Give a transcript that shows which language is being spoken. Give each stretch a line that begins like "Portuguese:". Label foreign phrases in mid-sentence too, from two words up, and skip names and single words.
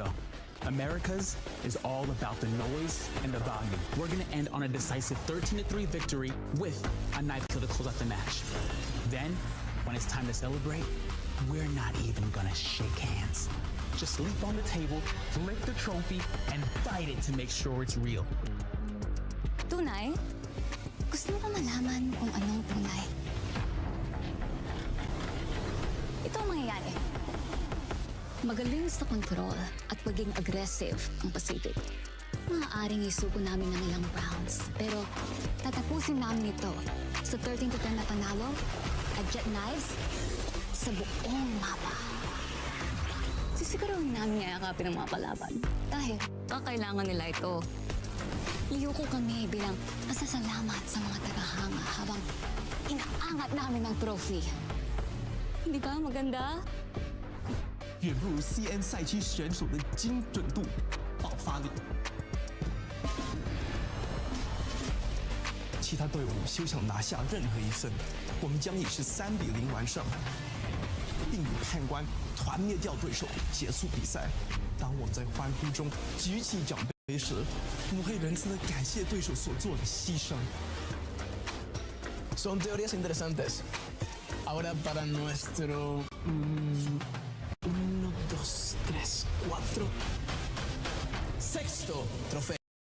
English: Americas is all about the noise and the volume. We're gonna end on a decisive 13-3 victory with a knife kill to close out the match. Then, when it's time to celebrate, we're not even gonna shake hands. Just leap on the table, lick the trophy, and fight it to make sure it's real.
Filipino: Tunay? Gusto mo ba malaman kung anong tunay? Ito ang mangyayari. Magaling sa control at pagiging aggressive ang Pacific. Maaaring isuko namin ng ilang rounds, pero tatapusin namin ito sa 13-10 na panalo at
English: jet knives
Filipino: sa buong mapa. Sisiguruhin namin yayakapin ang mga kalaban dahil kakailangan nila ito. Liyuko kami bilang pasasalamat sa mga tagahanga habang inaangat namin ang trophy. Hindi ba maganda?
Chinese: 远不如 CN 赛区选手的精准度、爆发力。其他队伍休想拿下任何一胜，我们将以是3-0完胜，并以判官团灭掉对手，结束比赛。当我们在欢呼中举起奖杯时，我会仁慈地感谢对手所做的牺牲。
Spanish: Son teorías interesantes. Ahora para nuestro 1, 2, 3, 4. Sexto trofeo.